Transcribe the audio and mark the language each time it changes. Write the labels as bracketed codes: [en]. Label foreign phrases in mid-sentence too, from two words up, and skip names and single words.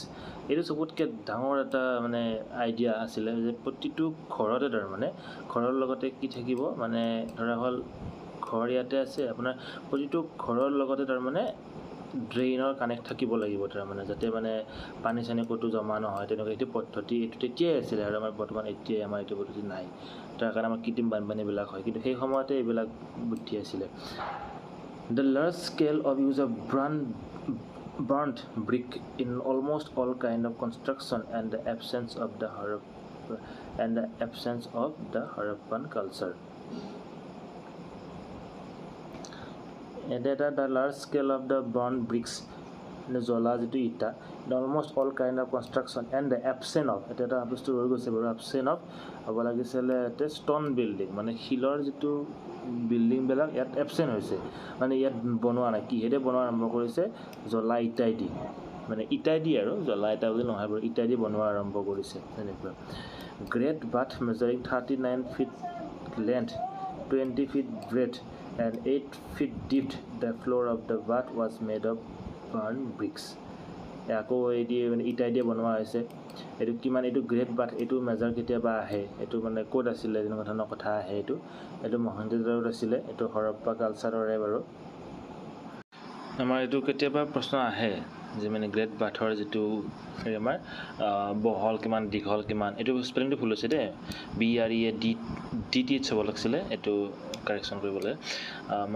[as] এইটো চবতকৈ ডাঙৰ এটা মানে আইডিয়া আছিলে যে প্ৰতিটো ঘৰতে তাৰমানে ঘৰৰ লগতে কি থাকিব, মানে ধৰা হ'ল ঘৰ ইয়াতে আছে, আপোনাৰ প্ৰতিটো ঘৰৰ লগতে তাৰমানে ড্ৰেইনৰ কানেক্ট থাকিব লাগিব তাৰমানে, যাতে মানে পানী চানী ক'তো জমা নহয়, তেনেকুৱা এইটো পদ্ধতি এইটো তেতিয়াই আছিলে আৰু আমাৰ বৰ্তমান এতিয়াই আমাৰ এইটো পদ্ধতি নাই, তাৰ কাৰণে আমাৰ কৃত্ৰিম বানপানীবিলাক হয়, কিন্তু সেই সময়তে এইবিলাক বুদ্ধি আছিলে। [en] the large scale of use of burnt brick in almost all kind of construction and the absence of the Harappan culture. The large scale of the burnt bricks, [as] জ্বলা যিটো ইটা, [en] almost all kind of construction and the absent of, [as] এটা বস্তু ৰৈ গৈছে বাৰু, [en] absent of [as] হ'ব লাগিছিলে ইয়াতে [en] stone building, [as] মানে শিলৰ যিটো বিল্ডিংবিলাক ইয়াত এবচেণ্ট হৈছে, মানে ইয়াত বনোৱা নাই। কিহেৰে বনোৱা আৰম্ভ কৰিছে? জ্বলা ইটাই দি, মানে ইটাই দি আৰু জ্বলা ইটা বুলি নহয় বাৰু, ইটাই দি বনোৱা আৰম্ভ কৰিছে তেনেকুৱা। [en] great bath measuring 39 feet length, 20 feet breadth and 8 feet deep, the floor of the bath was made of burnt bricks. [as] আকৌ এই দিয়ে মানে ইটাই দিয়ে বনোৱা হৈছে। এইটো কিমান, এইটো গ্ৰেট বাথ, এইটো মেজাৰ কেতিয়াবা আহে, এইটো মানে ক'ত আছিলে তেনেকুৱা ধৰণৰ কথা আহে। এইটো মহেঞ্জোদাৰোত আছিলে, এইটো হৰপ্পা কালচাৰৰে বাৰু। আমাৰ এইটো কেতিয়াবা প্ৰশ্ন আহে যে মানে গ্ৰেট বাথৰ যিটো আমাৰ বহল কিমান দীঘল কিমান এইটো স্পেলিংটো ভুল হৈছে দেই BREADTH হ'ব লাগিছিলে এইটো কাৰেকশ্যন কৰিবলৈ মানে